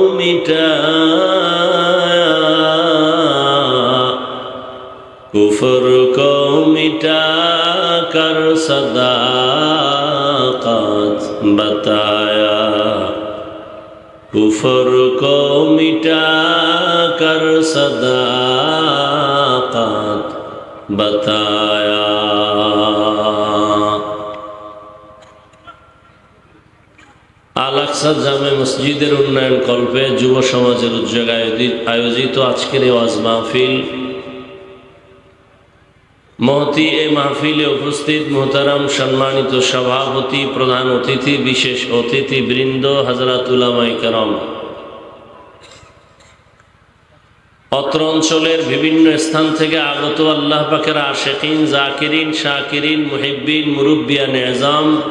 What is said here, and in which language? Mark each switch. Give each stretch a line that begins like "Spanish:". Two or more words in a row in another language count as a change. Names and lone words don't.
Urdu: مٹایا کفر کو مٹا کر صداقت بتایا کفر کو مٹا کر صداقت بتایا
Bangla: আল-আকসা জামে মসজিদের উন্নয়ন কল্পে যুব সমাজের উদ্যোগে আয়োজিত আজকের এই ওয়াজ মাহফিল মহতি এই মাহফিলে উপস্থিত মোহতারাম সম্মানিত সভাপতি প্রধান অতিথি বিশেষ অতিথি বৃন্দ হযরত উলামায়ে কেরাম অত্র অঞ্চলের বিভিন্ন স্থান থেকে আগত আল্লাহ পাকের আশিকিন জাকিরিন শাকিরিন মুহিব্বিন মুরব্বিয়ান এজাম